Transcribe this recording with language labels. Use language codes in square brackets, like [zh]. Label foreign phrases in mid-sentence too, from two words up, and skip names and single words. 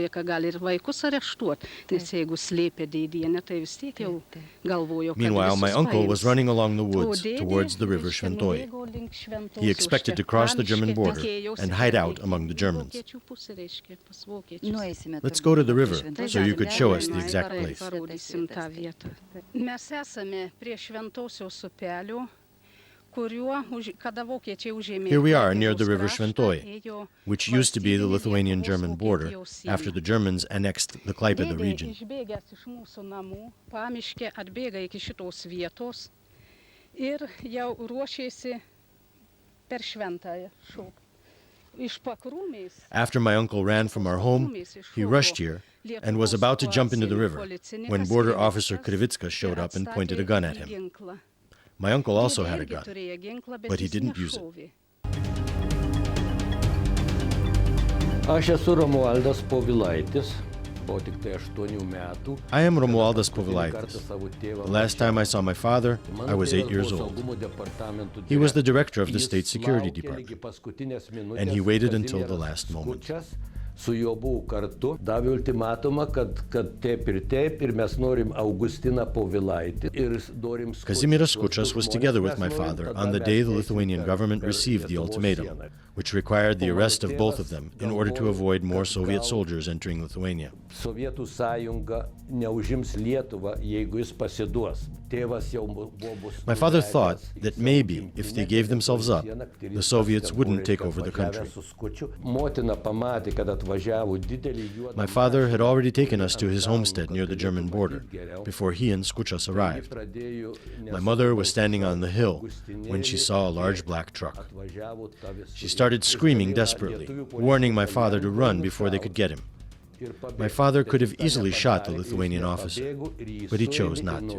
[en] Meanwhile, my uncle was running along the woods towards the river Šventoji. He expected to cross the German border and hide out among the Germans. Let's go to the river so you could show us the exact place. [lt] Mes esame prie Šventosios upelio, kuriuo kada vokiečiai užėmė. [en] Here we are near the river Šventoji, which used to be the Lithuanian-German border after the Germans annexed the Klaipėda region. [lt] Išbėgęs iš mūsų namų, pamiške atbėga iki šitos vietos ir jau ruošėsi per šventąją šokti. [en] After my uncle ran from our home, he rushed here and was about to jump into the river when border officer Krivickas showed up and pointed a gun at him. My uncle also had a gun, but he didn't use it. [lt] Aš esu Romualdas Povilaitis. [en] I am Romualdas Povilaitis. The last time I saw my father, I was 8 years old. He was the director of the State Security Department, and he waited until the last moment. [lt] Su juo buvau kartu, davė ultimatumą, kad taip ir mes norim Augustiną Povilaitį ir norim... [en] Kazimieras Skučas was together with my father on the day the Lithuanian government received the ultimatum, which required the arrest of both of them in order to avoid more Soviet soldiers entering Lithuania. [lt] Sovietų sąjunga neužims Lietuvą, jeigu jis pasiduos. Tėvas jau buvo... [en] My father thought that maybe, if they gave themselves up, the Soviets wouldn't take over the country. [lt] Motina pamatė, kad atvažiavo didelį juodą... [en] My father had already taken us to his homestead near the German border before he and Skučas arrived. My mother was standing on the hill when she saw a large black truck. She started screaming desperately, warning my father to run before they could get him. My father could have easily shot the Lithuanian officer, but he chose not to.